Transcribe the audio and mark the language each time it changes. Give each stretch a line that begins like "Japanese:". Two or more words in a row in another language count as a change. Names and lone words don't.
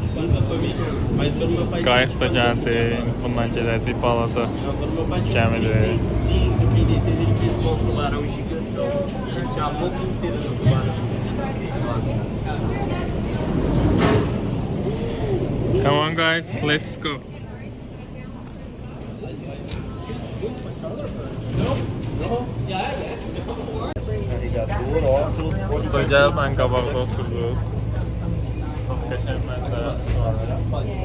Azerbaijani: Qayıq da gəldi. Bundan gedəcəyik balaca gəmidir.
English: Come on guys, let's go.
Azerbaijani: Dostlar, gəlib ən qabaqda oturduq. Çox qəşəng mənzərəsi var.